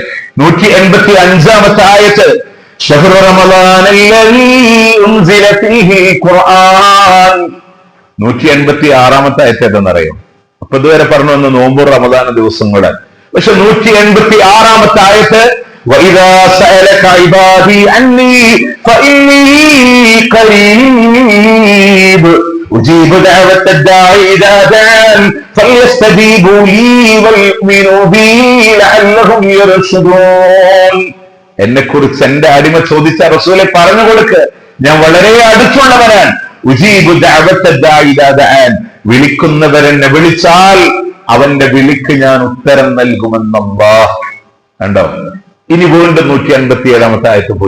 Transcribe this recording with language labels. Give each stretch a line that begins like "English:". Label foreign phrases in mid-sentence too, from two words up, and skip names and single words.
Arabic: 185 ആയത്ത് شهر رمضان الذي أنزل فيه القرآن.
Malayalam: 186 ആയത്ത് ഏതെന്നറിയോ? അപ്പൊ ഇതുവരെ പറഞ്ഞു വന്ന നോമ്പ് റമദാൻ ദിവസങ്ങളെ. പക്ഷെ 186 ആയത്ത്
Arabic: وَإِذَا سَأَلَكَ عِبَادِي عَنِّي فَإِنِّي قَرِيبٌ أُجِيبُ دَعْوَةَ الدَّاعِ إِذَا دَعَانِ فَلْيَسْتَجِيبُوا لِي وَلْيُؤْمِنُوا بِي لَعَلَّهُمْ يَرْشُدُونَ.
Malayalam: എന്നെക്കുറിച്ച് എന്റെ അടിമ ചോദിച്ച റസൂലെ പറഞ്ഞു കൊടുക്ക്, ഞാൻ വളരെ അടുത്തുള്ളവനാണ്.
Arabic: أجيب دعوة الداع إذا دعان,
Malayalam: വിളിക്കുന്നവരെന്നെ വിളിച്ചാൽ അവന്റെ വിളിക്ക് ഞാൻ ഉത്തരം നൽകുമെന്നല്ലാഹ്. കണ്ടോ? ഇനി വീണ്ടും 157 ആയത്ത് പോയി.